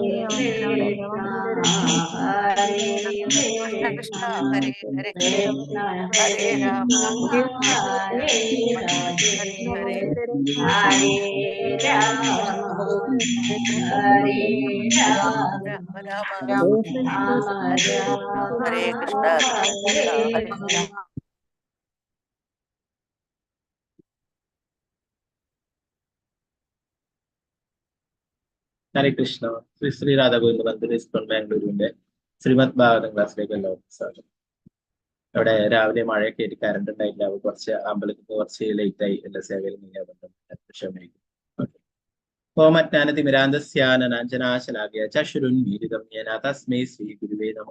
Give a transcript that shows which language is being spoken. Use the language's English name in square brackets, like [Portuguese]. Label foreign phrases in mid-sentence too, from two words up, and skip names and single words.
[Sanskrit] Krishna Krishna Hare Hare Hare Rama Hare Hare Rama Rama Hare Krishna Krishna Hare [Malayalam] ഹരേ കൃഷ്ണ. ശ്രീ രാധാഗോവിന്ദ മന്ദിർ ഇസ്കോൺ ബാംഗ്ലൂരിന്റെ ശ്രീമദ് ഭാഗവതം ക്ലാസ്സിലേക്ക് എല്ലാവർക്കും സ്വാഗതം. അവിടെ രാവിലെ മഴയൊക്കെ ആയിട്ട് കറണ്ട് ഉണ്ടായില്ല. കുറച്ച് അമ്പലത്തിൽ കുറച്ച് ലേറ്റ് ആയി. എല്ലാ സേവയിലും ക്ഷമയിക്കും. [Sanskrit] ഓമജ്ഞാനതിമിരാന്തസ്യാനനാഞ്ജനാശലാകയ ചക്ഷുരുന്മീലിതം യേന തസ്മൈ ശ്രീ ഗുരുവേ നമഃ.